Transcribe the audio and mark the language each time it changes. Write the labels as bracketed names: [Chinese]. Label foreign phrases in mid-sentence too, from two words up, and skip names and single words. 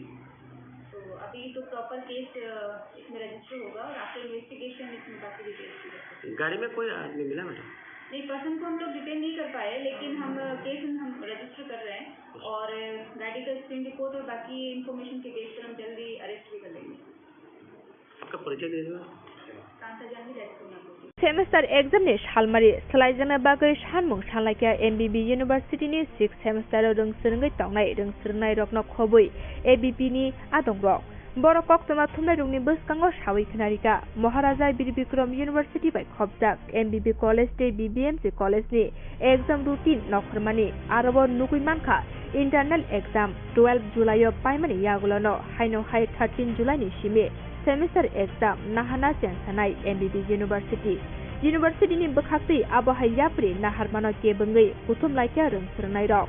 [Hindi] तो अभी तो [English] proper case [Hindi] इसमें रजिस्टर होगा और [English] after investigation [Hindi] इसमें बाकी डिटेल्स। गाड़ी में कोई आदमी मिला मैडम? नहीं, पर्सन को हम लोग डिटेन नहीं कर पाए, लेकिन हम केस हम रजिस्टर कर रहे हैं और गाड़ी का [English] screen report [Hindi] और बाकी इन्फॉर्मेशन के बेस पर हम जल्दी अरेस्ट भी कर लेंगे। आपका परिचय दे दीजिए। कांता जानवी राजपुर। [English] semester exam [Kok Borok] नि सालमारि सलायजाना बागै सानमुं सानलायखा MBB University नि [English] 6th semester [Kok Borok] रोंसोरङै तंनाय रोंसोरनाय रकनो खबै ABP नि आदंरक बर कक्तमा थुमनाय रुंनि बसकांगो सावै खनारिका महाराजा बीर बिक्रम यूनिवर्सिटी बाय खबजाक MBB कॉलेज ते BBMC कॉलेज नि [English] exam routine [Kok Borok] नखरमानि आरोबो नुगुइ मानखा [English] internal exam [Kok Borok] 12 जुलाई पाइमानि यागुलनो हाइनो हाइ 13 जुलाई नि सिमे [English] semester exam [Kok Borok] नाहाना चेंसानाय MBB यूनिवर्सिटी नि बखाक्ति आबहाय याप्रि नाहारमानो केबंगै कुथुम लाइका रोंसोरनाय रक